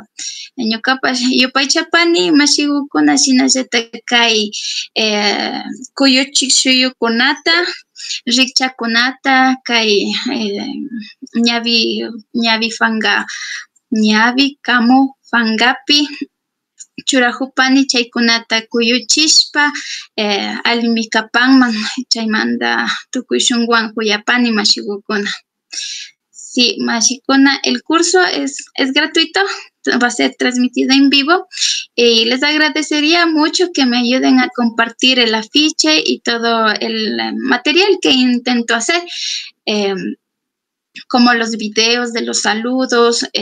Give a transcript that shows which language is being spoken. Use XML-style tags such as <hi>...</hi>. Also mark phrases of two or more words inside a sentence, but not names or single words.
<qu>Ñukapash yupaychapani mashikukuna shinallatak kay kuyuchik shuyukunata, rikchakunata, kay ñawi kamu pankapi churakupani chaykunata kuyuchishpa allimi kapanman, chaymanta tukuy shunkuwan kuyapani mashikukuna.</qu> <es>Sí, mashikuna, el curso es gratuito, va a ser transmitido en vivo y les agradecería mucho que me ayuden a compartir el afiche y todo el material que intento hacer, como los videos de los saludos.</es>